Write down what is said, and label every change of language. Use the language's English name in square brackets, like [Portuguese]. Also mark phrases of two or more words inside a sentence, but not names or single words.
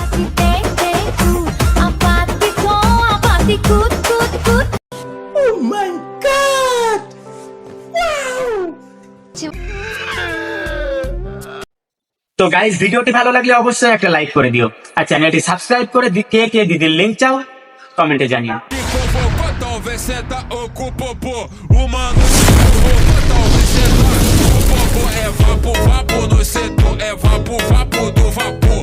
[Bangla] তো গাইস, ভিডিওটি ভালো লাগলে অবশ্যই একটা লাইক করে দিও, আর চ্যানেলটি সাবস্ক্রাইব করে কে কে দিদির লিঙ্ক চাও কমেন্টে জানিও। [Portuguese] Talvez senta o popô, o mano talvez senta o popô, é vapo, vapo no setor, é vapo, vapo do vapo.